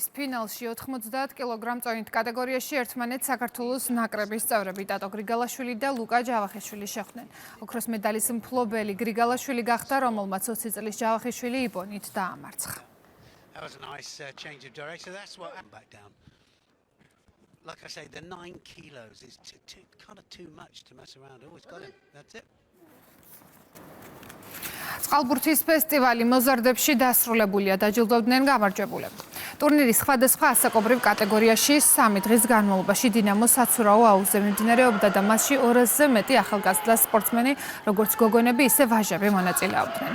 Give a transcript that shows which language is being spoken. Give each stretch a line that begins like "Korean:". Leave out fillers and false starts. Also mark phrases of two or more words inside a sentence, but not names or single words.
Georgian: ფინალში 90 კილოგრამ წონით კატეგორიაში ერთმანეთს საქართველოს ნაკრების წევრები დატო გრიგალაშვილი და ლუკა ჯავახიშვილი შეხვდნენ. ოქროს მედალის მფლობელი გრიგალაშვილი გახდა, რომელმაც 20 წლის ჯავახიშვილი იბონით დაამარცხა.
English: Like I say, the 9 kilos is kind of too much to mess around. Always got him. That's it.
Georgian: წყალბურთის ფესტივალი მოზარდებში დასრულებულია, დაჯილდოვდნენ გამარჯვებულები. ტურნირის სხვადასხვა ასაკობრივ კატეგორიაში 3 დღის განმავლობაში დინამო საცურაო აუზზე მიმდინარეობდა და მასში 200-ზე მეტი ახალგაზრდა სპორტსმენი, როგორც გოგონები, ისე ვაჟები მონაწილეობდნენ.